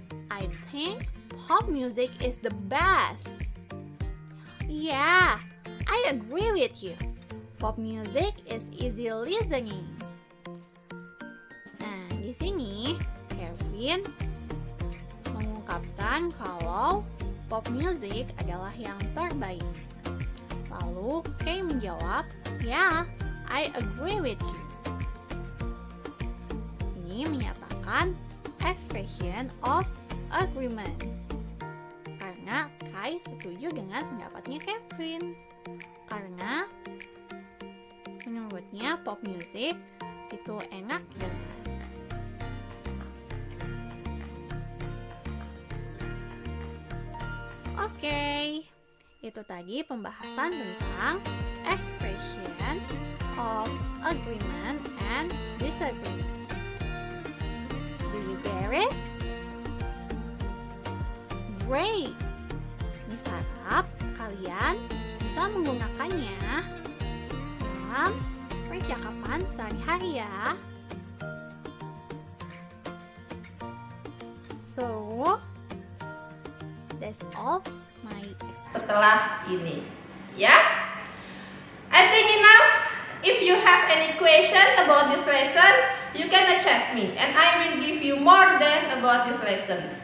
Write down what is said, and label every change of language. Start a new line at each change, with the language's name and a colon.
English: I think pop music is the best. Yeah, I agree with you. Pop music is easy listening.
Indonesian: Nah, di sini Kevin mengungkapkan kalau pop music adalah yang terbaik. Lalu Kay menjawab,
English: "Yeah, I agree with you."
Indonesian: Ini menyatakan expression of agreement. Karena Kai setuju dengan pendapatnya Kevin. Karena menurutnya pop music itu enak dengar.
English: Oke,
Indonesian: itu tadi pembahasan tentang
English: expression of agreement and disagreement. Do you get it? Great!
Indonesian: Miss harap kalian bisa menggunakannya dalam percakapan sehari-hari ya.
English: So, that's all my experience.
Indonesian: Setelah ini, ya.
English: I think enough. If you have any question about this lesson, you can chat me and I will give you more than about this lesson.